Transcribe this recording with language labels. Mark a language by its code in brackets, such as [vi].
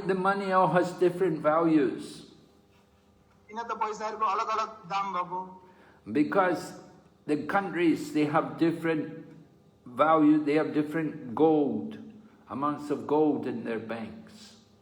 [en] The money all has different values. [ne] किन त पैसाहरूको अलग-अलग दाम भएको? [en] Because the countries, they have different value, they have different gold, amounts of gold in their banks.